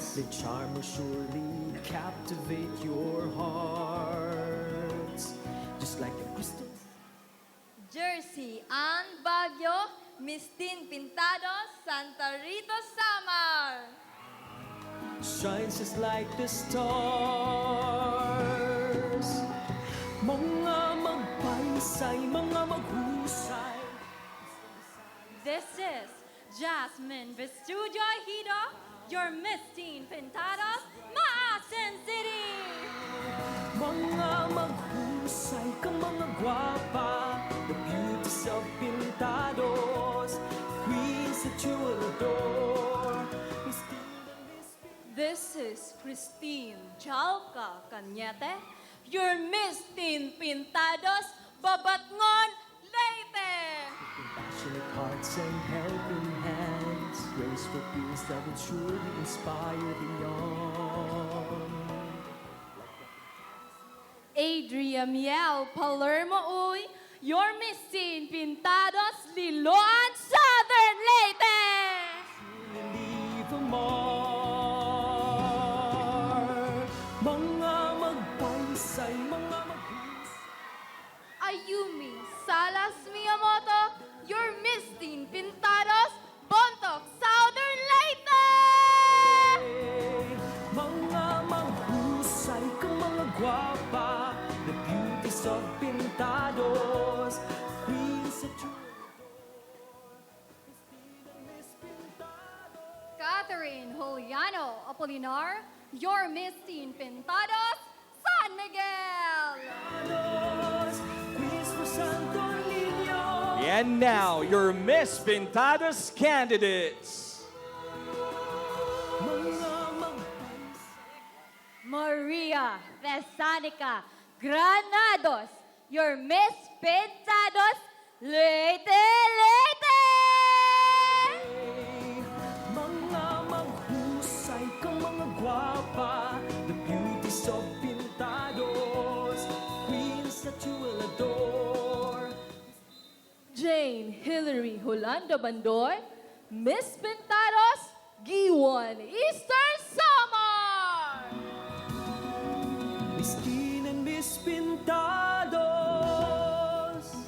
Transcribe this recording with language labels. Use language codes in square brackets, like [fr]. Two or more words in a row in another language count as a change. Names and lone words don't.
[en] The charm will surely captivate your hearts, just like the crystals. Jersey Ann Baguio, Miss Teen Pintados, Santa Rita Samar! Shines just like the stars. [war] Mga magpaisay, mga maghusay. [en] This is Jasmine Vestudio Hido, your Miss Teen Pintados, Maasin City! [war] Mga maghusay ka mga gwapa, [en] the beauties of Pintados, queens that you will adore. Miss Teen and Miss This is Christine Chalka Cañete, your Miss Teen Pintados, Babatngon, Leyte! Compassionate hearts and helping hands, graceful feels that will surely inspire the young. Adria Miel Palermo Uy, your Miss Teen Pintados, Liloan, Southern Leyte! Leave a mark. [war] Mga magpaisay, mga maghusay. [en] Ayumi Salas Miyamoto, your Miss Teen Pintados, Bontoc, Southern Leyte! [war] Mga maghusay ka mga gwapa, [en] the beauties of Pintados, queens that you adore. Miss Teen and Miss Pintados. Catherine Juliano Apolinar, your Miss Teen Pintados, San Miguel. And now, your Miss Pintados candidates. Maria Thesanica Granados, your Miss Pintados, Leyte, Leyte! [war] Mga maghusay kang mga gwapa, [en] the beauties of Pintados, queens that you will adore. Jane Hillary Holanda Bandoy, Miss Pintados, Giwan Eastern Samar! Miss Teen and Miss Pintados.